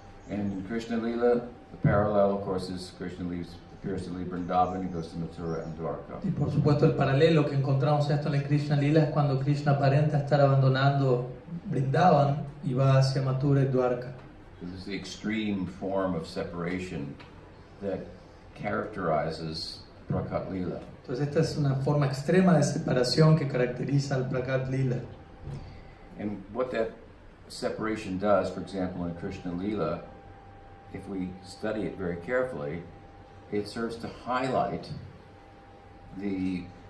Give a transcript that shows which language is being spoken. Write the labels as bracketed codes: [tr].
[en] And in Krishna Lila, the parallel, of course, is Krishna appears to leave Vrindavan, he goes to Mathura and Dwarka. [es] Y por supuesto el paralelo que encontramos esto en el Krishna Lila es cuando Krishna aparenta estar abandonando Vrindavan y va hacia Mathura y Dwarka. [en] This is the extreme form of separation that characterizes Prakat Lila. [es] Entonces esta es una forma extrema de separación que caracteriza al Prakat Lila. [en] And what that separation does, for example, in Krishna Lila, if we study it very carefully, it serves to highlight the